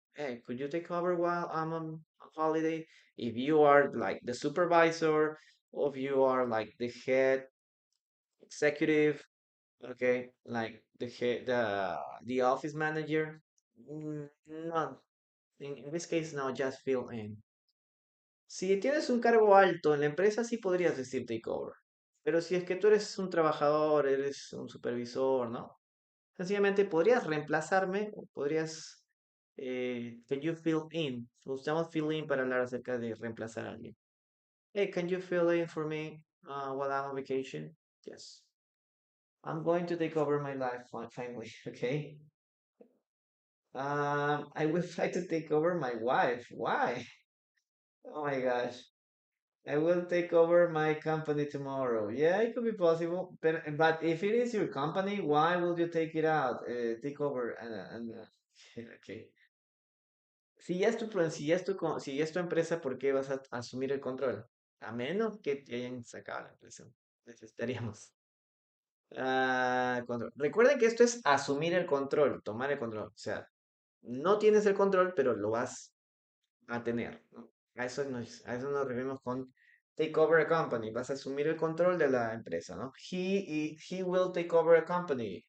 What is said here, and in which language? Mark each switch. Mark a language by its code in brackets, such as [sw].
[en] Hey, could you take over while I'm on holiday? If you are like the supervisor, or if you are like the head executive, okay, like the head, the office manager, no, in this case, no, just fill in. [es] Si tienes un cargo alto en la empresa, sí podrías decir takeover. Pero si es que tú eres un trabajador, eres un supervisor, ¿no? Sencillamente podrías reemplazarme o podrías. [en] Can you fill in? [es] Usamos fill in para hablar acerca de reemplazar a alguien. [en] Hey, can you fill in for me while I'm on vacation? Yes. I'm going to take over my life finally, okay? I will try to take over my wife. Why? Oh my gosh. I will take over my company tomorrow. Yeah, it could be possible. But if it is your company, why will you take it out? Take over okay. [es] Si ya es tu, si ya es tu, si ya es tu empresa, ¿por qué vas a asumir el control? A menos que te hayan sacado la empresa. Necesitaríamos. Control. Recuerden que esto es asumir el control, tomar el control. O sea, no tienes el control, pero lo vas a tener, ¿no? A eso nos referimos con take over a company. Vas a asumir el control de la empresa, ¿no? [en] He will take over a company.